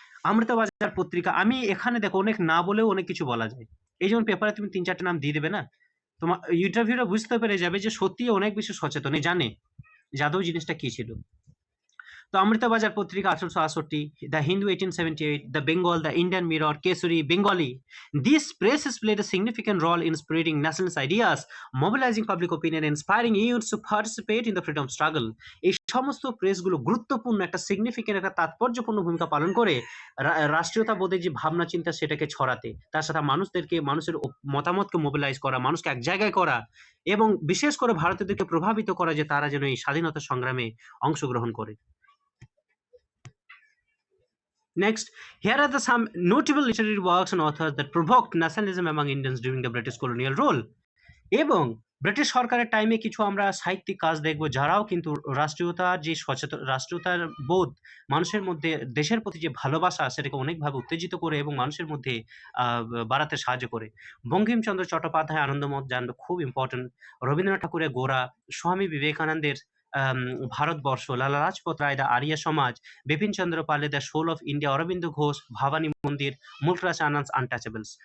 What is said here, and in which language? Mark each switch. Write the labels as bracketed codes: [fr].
[bn] অমৃতবাজার পত্রিকা, আমি এখানে দেখো অনেক না বলেও অনেক কিছু বলা যায়। এই যেমন পেপারে তুমি 3-4টে নাম দিয়ে দেবে না, তোমার ইন্টারভিউরা বুঝতে পেরে যাবে যে সত্যি অনেক বেশি সচেতন, জানে যে আদৌ জিনিসটা কি ছিল। তো অমৃতবাজার পত্রিকা 1868, the Hindu 1878, the Bengal, the Indian mirror, Kesari, Bengali. [en] These presses played a significant role in spreading nationalist ideas, mobilizing public opinion, and inspiring youths to participate in the freedom struggle. [bn] এই সমস্ত প্রেসগুলো গুরুত্বপূর্ণ একটা সিগনিফিকেন্ট একটা তাৎপর্যপূর্ণ ভূমিকা পালন করে রাষ্ট্রীয়তাবোধের যে ভাবনা চিন্তা সেটাকে ছড়াতে, তার সাথে মানুষের মতামতকে মোবিলাইজ করা, মানুষকে এক জায়গায় করা এবং বিশেষ করে ভারতীয়দেরকে প্রভাবিত করা যে তারা যেন এই স্বাধীনতা সংগ্রামে অংশগ্রহণ করে। [en] Next, here are some notable literary works and authors that provoked nationalism among Indians during the British colonial rule. [bn] এবং ব্রিটিশ সরকারের টাইমে কিছু আমরা সাহিত্যিক কাজ দেখব যারাও কিন্তু রাষ্ট্রীয়তার বোধ মানুষের মধ্যে, দেশের প্রতি যে ভালোবাসা সেটাকে অনেকভাবে উত্তেজিত করে এবং মানুষের মধ্যে বাড়াতে সাহায্য করে। বঙ্কিমচন্দ্র চট্টোপাধ্যায় আনন্দমঠ জানবে, খুব ইম্পর্টেন্ট। রবীন্দ্রনাথ ঠাকুরের গোরা, স্বামী বিবেকানন্দের ভারতবর্ষ, লালা লাজপত রায় দা আর্য সমাজ, বিপিন চন্দ্র পালে the soul of India, Aurobindo Ghosh Bhabani মন্দির, মুলকরাজ আনন্দ আনটাচেবলস।